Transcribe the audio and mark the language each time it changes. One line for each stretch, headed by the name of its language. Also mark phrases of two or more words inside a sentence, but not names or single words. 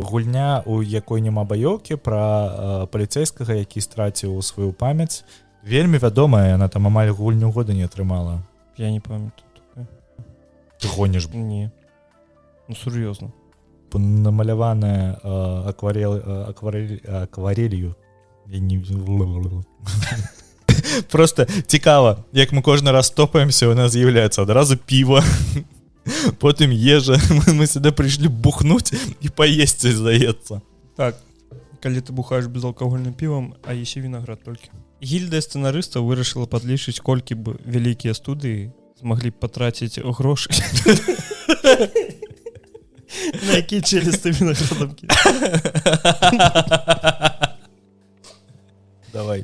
Belarusian: Гульня, у якой няма баёўкі, пра паліцэйскага, які страціў сваю памяць. Вельмі вядомая, яна там амаль гульню года не атрымала. Я не памятаю такое. Ты гоніш? Не. Ну, сур'ёзна. Намаляваная акварелью. Я не...
Ukrainian: Просто цікава, як ми кожен раз топаємося, у нас з'являється одразу пиво, потім їжа. Ми сюди прийшли бухнуть і поїсти, здається.
Belarusian: Так, калі ты бухаеш безалкагольным півам, а есі вінаград толькі. Гільдыя сцэнарыстаў вырашыла падлічыць, колькі б вялікія студыі змаглі б патраціць грошы на якія челюсты вінаградамкі. Давай.